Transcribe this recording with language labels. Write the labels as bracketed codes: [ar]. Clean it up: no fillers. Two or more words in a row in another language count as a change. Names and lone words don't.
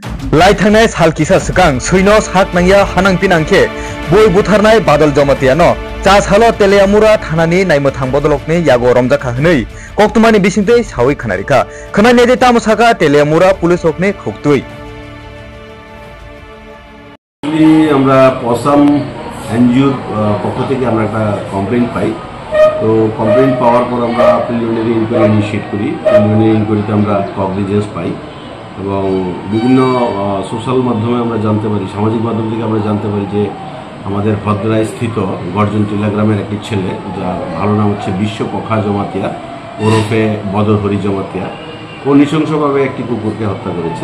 [trp] लाइथांनाय सालकिसा सिगां सैनो साक नांया हानां पिनांखे बय बुथारनाय बादल जमातियानो चासालो तेलियामुरा थानानि नायमोथां बदलकनि यागो रमजाखा हनै कक्तुमानि बिसिंतै सावै खानारिखा खोनानेदे तामुसाका तेलियामुरा पुलिस हकनि खुक्तुई [bn] আমরা পসাম এনজিওর পক্ষ থেকে আমরা একটা কমপ্লেইন পাই। তো কমপ্লেইন পাওয়ার পর আমরা [en] preliminary inquiry initiate [bn] করি। প্রিলিমিনারি ইনকোয়ারিতে আমরা কগনিজেন্স পাই এবং বিভিন্ন সোশ্যাল মাধ্যমে আমরা জানতে পারি, সামাজিক মাধ্যম থেকে আমরা জানতে পারি যে আমাদের ভদ্রায় স্থিত গর্জন টিলা গ্রামের একটি ছেলে, যার ভালো নাম হচ্ছে বিশ্বপখা জমাতিয়া ওরফে বদর হরি জমাতিয়া, ও নৃশংসভাবে একটি কুকুরকে হত্যা করেছে।